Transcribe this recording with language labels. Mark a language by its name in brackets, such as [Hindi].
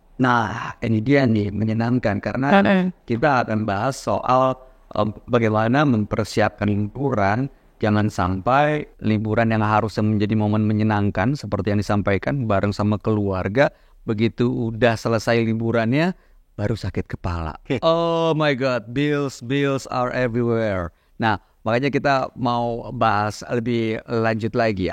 [Indonesian] Nah, ini dia nih menyenangkan karena kita akan bahas soal bagaimana mempersiapkan liburan. Jangan sampai liburan yang harusnya menjadi momen menyenangkan seperti yang disampaikan bareng sama keluarga, begitu udah selesai liburannya baru sakit kepala. [English] Oh my God, bills are everywhere. [Indonesian] Nah, makanya kita mau bahas lebih lanjut lagi.